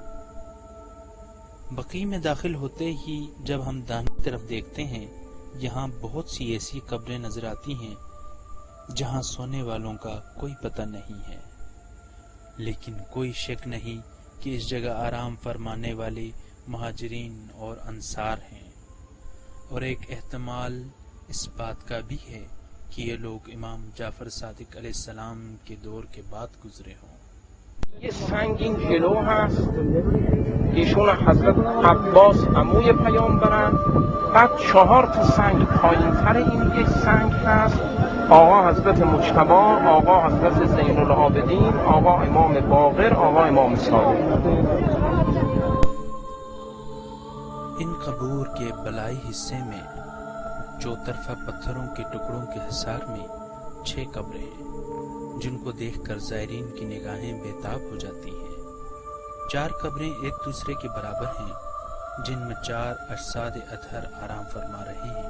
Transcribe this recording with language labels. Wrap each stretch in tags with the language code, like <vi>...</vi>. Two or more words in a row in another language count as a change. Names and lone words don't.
<ur>بقیع میں داخل ہوتے ہی جب ہم دائیں طرف دیکھتے ہیں، یہاں بہت سی ایسی قبریں نظر آتی ہیں جہاں سونے والوں کا کوئی پتہ نہیں ہے، لیکن کوئی شک نہیں کہ اس جگہ آرام فرمانے والے مہاجرین اور انصار ہیں، اور ایک احتمال اس بات کا بھی ہے کہ یہ لوگ امام جعفر صادق</ur> <ar>علیہ السلام</ar> <ur>کے دور کے بعد گزرے ہوں۔</ur> <fa>یه سنگین جلو هست، ایشون حضرت عباس عموی پیامبرن، بعد 4 تا سنگ پایین‌تر این یک سنگ هست، آقا حضرت مجتبی، آقا حضرت زین العابدین، آقا امام باقر، آقا امام صادق.</fa> <ur>ان قبور کے بلائی حصے میں چوطرفہ پتھروں کے ٹکڑوں کے حصار میں 6 قبریں ہیں جن کو دیکھ کر زائرین کی نگاہیں بےتاب ہو جاتی ہیں۔ 4 قبریں ایک دوسرے کے برابر ہیں جن میں 4 اجساد اطہر آرام فرما رہے ہیں۔</ur>